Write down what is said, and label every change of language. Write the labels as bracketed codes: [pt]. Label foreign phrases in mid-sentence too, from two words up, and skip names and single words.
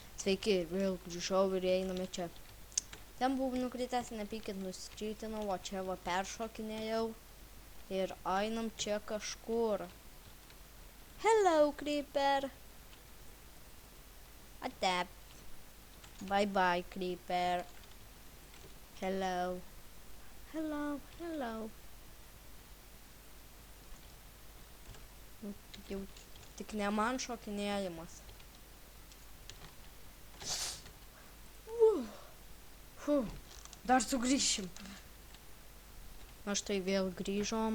[lt] Sveiki, vėl grįžau ir einame čia. Ten buvau nukritęs, nepykit, nusičytinau, o čia va peršokinėjau. Ir einam čia kažkur. [en] Hello, Creeper. [lt] Ate. [en] Bye bye, Creeper. Hello. Hello, hello. [lt] Jau tik ne man šokinėjimas. Dar sugrįšim. Na štai vėl grįžom.